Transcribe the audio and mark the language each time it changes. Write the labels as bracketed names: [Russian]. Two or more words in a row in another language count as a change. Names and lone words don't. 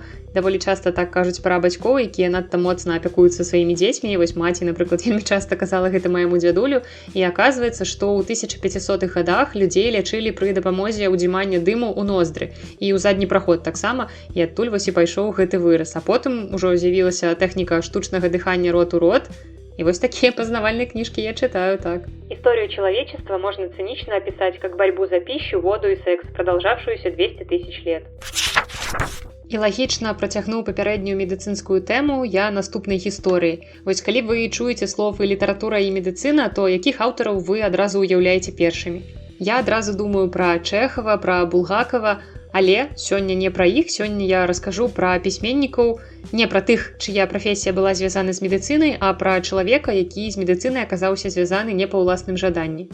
[Belarusian] Даволі часта так кажуць пра бацькоў, якія надта моцна апякуюцца сваімі дзецьмі. Вось маці, напрыклад, вельмі часта казала гэта майму дзядулю. І аказваецца, што ў 1500-х гадах людзей лячылі пры дапамозе ўдзімання дыму ў ноздры. І ў задні праход таксама, і адтуль вось і пайшоў гэты выраз. А потым ужо з'явілася тэхніка штучнага дыхання рот у рот. [Russian] И вот такие познавальные книжки я читаю так. Историю человечества можно цинично описать как борьбу за пищу, воду и секс, продолжавшуюся 200 тысяч лет. [Belarusian] І лагічна працягнуў папярэднюю медыцынскую тэму я наступнай гісторыі. Вось калі вы чуеце словы літаратура і медыцына, то якіх аўтараў вы адразу ўяўляеце першымі? Я адразу думаю пра Чэхава, пра Булгакова, але сёння не пра іх, сёння я раскажу пра пісьменнікаў, не пра тых, чыя прафесія была звязана з медыцынай, а пра чалавека, які з медыцынай аказаўся звязаны не па ўласным жаданні.